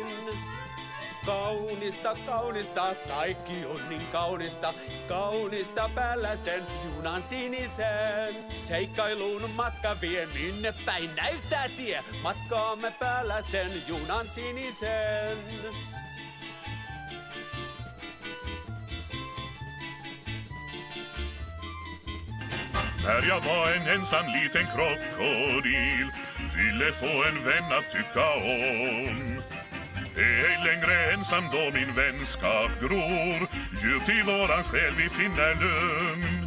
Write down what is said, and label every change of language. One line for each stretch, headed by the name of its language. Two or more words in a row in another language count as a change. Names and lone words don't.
Finnish: Kaunista, kaunista, kaikki on niin kaunista, kaunista päällä sen junan sinisen. Seikkailuun matka vie minne päin näyttää tie, matkaamme päällä sen junan sinisen.
Swedish: När jag var en ensam liten krokodil ville få en vän att tycka om. Är ej längre ensam då min vänskap gror, djupt i våran själ vi finner lugn.